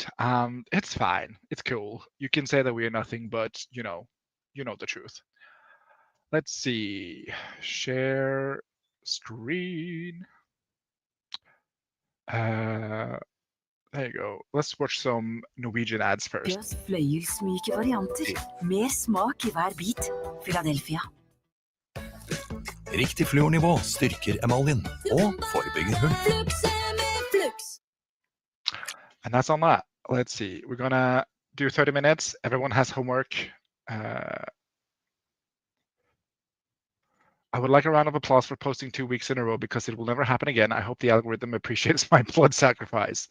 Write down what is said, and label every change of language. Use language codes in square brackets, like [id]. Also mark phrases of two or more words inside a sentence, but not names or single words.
[en] It's fine. It's cool. You can say that we are nothing, but you know the truth. Let's see. Share screen. There you go. Let's watch some Norwegian ads first. [no] Fløyelsmyke varianter med smak I hver bit. Philadelphia. Riktig fluornivå styrker emaljen og forebygger hull. [en] And that's on that. Let's see. We're gonna do 30 minutes. Everyone has homework. I would like a round of applause for posting 2 weeks in a row because it will never happen again. I hope the algorithm appreciates my blood sacrifice.